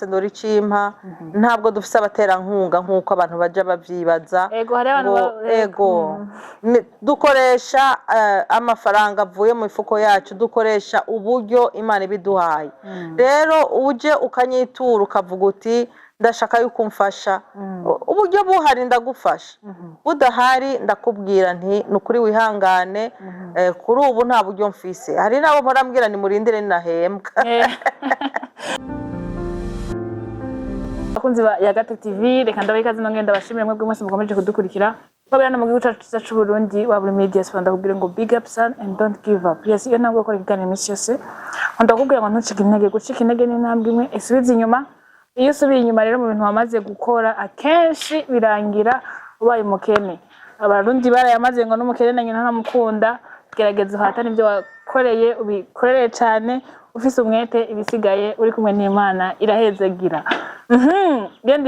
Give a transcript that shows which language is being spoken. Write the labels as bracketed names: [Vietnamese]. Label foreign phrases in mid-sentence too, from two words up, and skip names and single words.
[Rundi] ndori cimpa ntabwo dufise abatera nkunga nkuko abantu baja bavyibaza ego dukoresha amafaranga avuye mu ifuko yacu dukoresha uburyo Imana ibiduhaye rero uje ukanyitura ukavuga uti ndashaka yuko umfasha uburyo buhari ndagufasha budahari ndakubwira nti nukuri wihangane kuri ubu nta buryo mfise hari nabo mporambwira ni murindire ninahembwa akunzi ya Gato TV reka ndabikaze no ngenda bashimire mwebwe mwese mukomeje kudukurikira babirana mu gihugu cyacu cy'u Burundi wa buri media spanda kubwira ngo [English] big up son and don't give up yes [Rundi] iyo ntabwo gukora ikiganiro iminsi yose ndakubwira ngo ntucike intege gucika intege ni intambwe imwe isubiza inyuma iyo usubiye inyuma rero mu bintu wamaze gukora akenshi birangira ubaye umukene abarundi barayamaze ngo n'umukene na nyina ntamukunda gerageza uhatane ibyo wakoreye ubikorere cyane ufise umwete ibisigaye uri kumwe n'Imana irahezagira gendi